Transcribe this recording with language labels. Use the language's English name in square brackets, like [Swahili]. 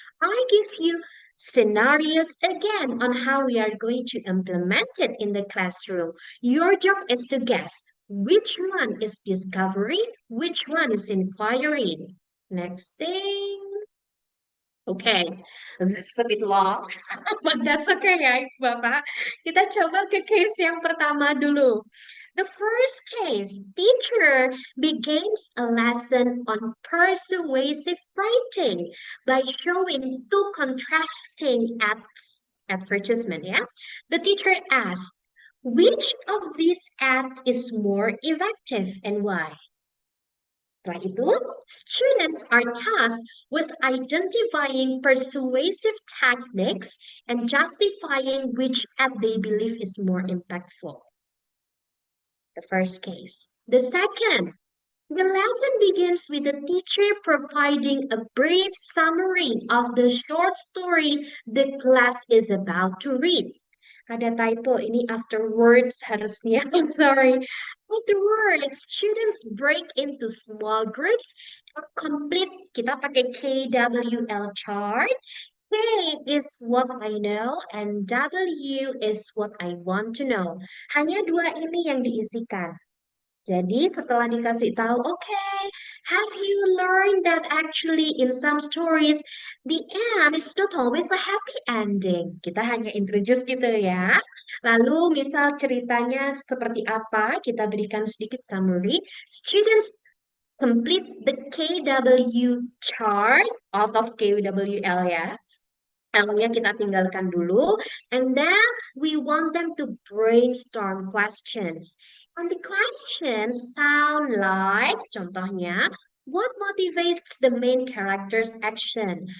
[English] I give you scenarios again on how we are going to implement it in the classroom. Your job is to guess which one is discovery, which one is inquiry. Next thing. Okay, this is a bit long, but that's okay ya, Bapak. [Indonesian] Kita coba ke case yang pertama dulu. [English] The first case, teacher begins a lesson on persuasive writing by showing two contrasting advertisement, ya. The teacher asks, which of these ads is more effective and why? [Indonesian] Setelah itu, [English] students are tasked with identifying persuasive techniques and justifying which ad they believe is more impactful. The first case. The second, the lesson begins with the teacher providing a brief summary of the short story the class is about to read. [Indonesian] Ada typo ini afterwards harusnya. [English] I'm sorry. Afterwards, students break into small groups and complete. [Indonesian] Kita pakai [English] KWL chart. K is what I know and W is what I want to know. [Indonesian] Hanya dua ini yang diisikan. Jadi setelah dikasih tahu, [English] okay, have you learned that actually in some stories the end is not always a happy ending? [Indonesian] Kita hanya introduce gitu ya. Lalu misal ceritanya seperti apa, kita berikan sedikit summary. [English] Students complete the KW chart out of KWL ya. [Indonesian] L-nya kita tinggalkan dulu. [English] And then we want them to brainstorm questions. And the questions sound like, contohnya, what motivates the main character's action?